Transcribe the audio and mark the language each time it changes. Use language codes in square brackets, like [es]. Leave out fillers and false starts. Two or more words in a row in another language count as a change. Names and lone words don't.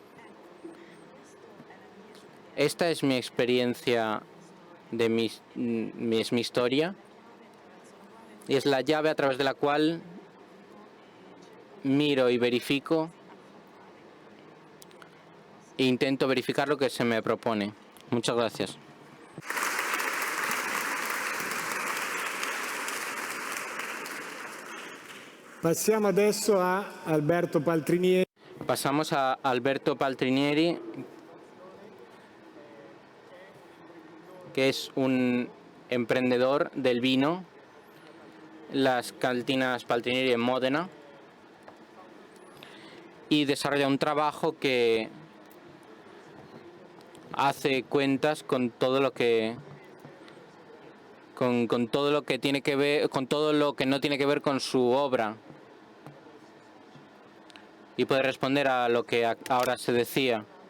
[es] Esta es mi experiencia, es mi historia, y es la llave a través de la cual miro y verifico e intento verificar lo que se me propone. Muchas gracias. [it] Passiamo adesso a Alberto Paltrinieri. [es] Pasamos a Alberto Paltrinieri, que es un emprendedor del vino, las cantinas Paltrinieri en Módena, y desarrolla un trabajo que hace cuentas con todo lo que con todo lo que tiene que ver, con todo lo que no tiene que ver con su obra, y puede responder a lo que ahora se decía.